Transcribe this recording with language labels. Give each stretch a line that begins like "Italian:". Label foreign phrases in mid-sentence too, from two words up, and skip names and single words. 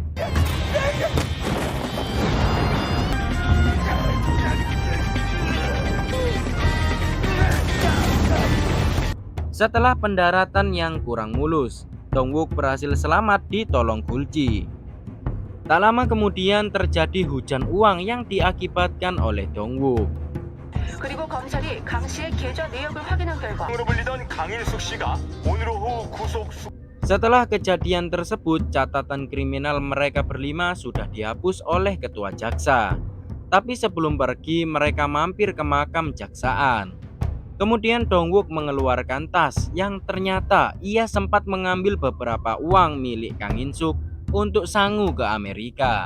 Indonesian: Setelah pendaratan yang kurang mulus, Dongwook berhasil selamat di Tolong Gulji. Tak lama kemudian terjadi hujan uang yang diakibatkan oleh Dongwook.
Korean: 그리고 검찰이 강 씨의 계좌 내역을 확인한 결과 으로 불리던 강일숙 씨가 오늘 오후 구속
Indonesian: Setelah kejadian tersebut, catatan kriminal mereka berlima sudah dihapus oleh ketua jaksa. Tapi sebelum pergi, mereka mampir ke makam jaksaan. Kemudian Dongwook mengeluarkan tas yang ternyata ia sempat mengambil beberapa uang milik Kang In-suk untuk sangu ke Amerika.